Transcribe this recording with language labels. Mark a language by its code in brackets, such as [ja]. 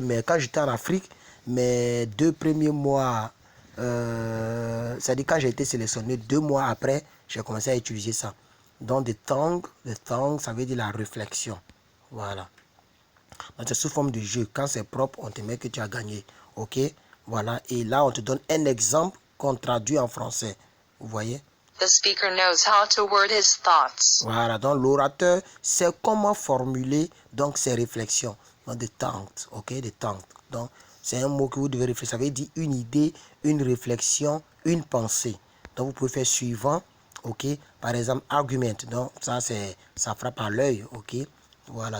[fr] Mais quand j'étais en Afrique, mes 2 premiers mois, c'est-à-dire quand j'ai été sélectionné, 2 mois après, j'ai commencé à utiliser ça. Donc, des tongues, ça veut dire la réflexion. Voilà. Donc, c'est sous forme de jeu. Quand c'est propre, on te met que tu as gagné. OK? Voilà. Et là, on te donne un exemple qu'on traduit en français. Vous voyez? [en] The speaker knows how to word his thoughts. [fr] Voilà. Donc, l'orateur sait comment formuler donc ses réflexions. Donc, des tongues. OK? Des tongues. Donc, c'est un mot que vous devez réfléchir. Ça veut dire une idée, une réflexion, une pensée. Donc, vous pouvez faire suivant. OK? Par exemple, argument. Donc, ça frappe à l'œil. OK? Voilà.